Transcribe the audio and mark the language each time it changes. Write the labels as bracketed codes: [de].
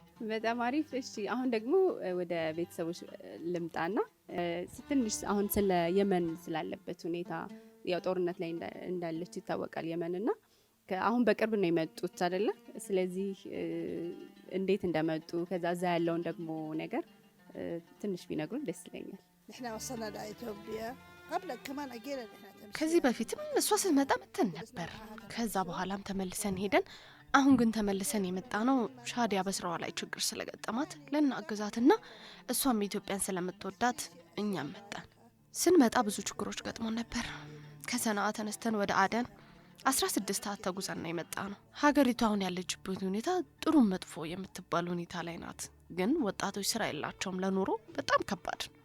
[am] በጣም አሪፍ። እሺ አሁን ደግሞ ወደ ቤተሰቦች ልምጣና ትንሽ አሁን ስለ የመን ስላለበት ሁኔታ፣ ያው ጦርነት ላይ እንዳለች ይታወቃል የመንና አሁን በቅርብ ነው የመጡት አይደለ? ስለዚህ እንዴት እንደመጡ ከዛ እዛ ያለውን ደግሞ ነገር ትንሽ ቢነግሩን ደስ ይለኛል። [ar] نحن وصلنا لإثيوبيا قبل كمان أجينا نحن [am] ከዚህ በፊትም እሷ ስትመጣ መተን ነበር። ከዛ በኋላም ተመልሰን ሄደን፣ አሁን ግን ተመልሰን የመጣ ነው ሻዲያ በስራዋ ላይ ችግር ስለገጠማት ለናግዛትና እሷም ኢትዮጵያን ስለምትወዳት እኛም መጣን። ስንመጣ ብዙ ችግሮች ገጥሞን ነበር። ከሰናአ ተነስተን ወደ አደን 16 ሰዓት ተጉዘን ነው የመጣ ነው። ሀገሪቱ አሁን ያለችበት ሁኔታ ጥሩ መጥፎ የምትባል ሁኔታ ላይ ናት። ግን ወጣቶች ስራ የላቸውም፣ ለኑሮ በጣም ከባድ።